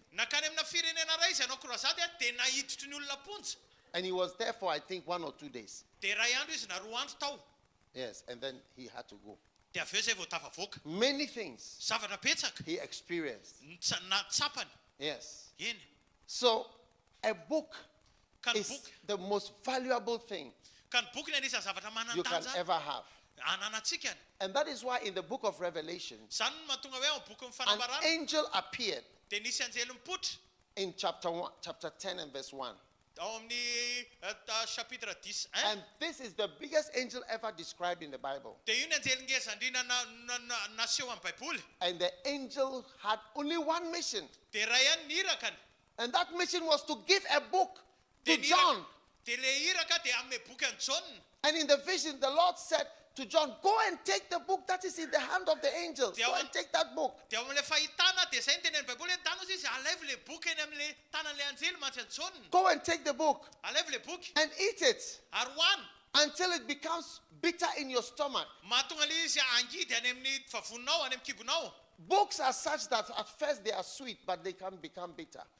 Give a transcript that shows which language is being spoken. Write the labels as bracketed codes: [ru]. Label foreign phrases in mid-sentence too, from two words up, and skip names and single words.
[mg] Nakany amina firenena ray izy anao krozady ah dia nahitotry ny olona ponja. [en] And he was there for, I think, 1 or 2 days. [mg] Dia ray andro izy na 2 andro tao. [en] Yes, and then he had to go. [mg] Dia avy eo izay vao tafavoaka. [en] Many things [mg] Zavatra petsaka. [en] he experienced. [mg] Tsapany. [en] Yes. [mg] Eny. [en] So, a book [mg] Ka ny [en] is [mg] boky. [en] the most valuable thing [mg] Ka ny boky ny anisan'ny zavatra [en] you can [mg] manan-danja [en] ever have. [mg] ananantsika. [en] And that is why in the book of Revelation, [mg] Zany no mahatonga hoe ao boky ny [en] an [mg] fanambarana [en] angel appeared [mg] dia nisy anjely mipotra [en] in chapter 10 and verse 1. [mg] ao amin'ny chapitre 10. [en] And this is the biggest angel ever described in the Bible. [mg] Dia io ny anjely ngeza indrindra naseho amin'ny baiboly. [en] And the angel had only one mission. [mg] Dia ray ihany ny irakany. [en] And that mission was to give a book to [mg] Dia ny [en] John. [mg] Dia le iraka dia amin'ny boky an John. [en] And in the vision, the Lord said to John, go and take the book that is in the hand of the angels. Go and take that book. [mg] Dia ao amin'ilay fahitana dia izay ny tenen'ny baiboly hoe tano izy [en] Go and take the book and eat it until it becomes bitter in your stomach. Books are such that at first they are sweet, but they can become bitter.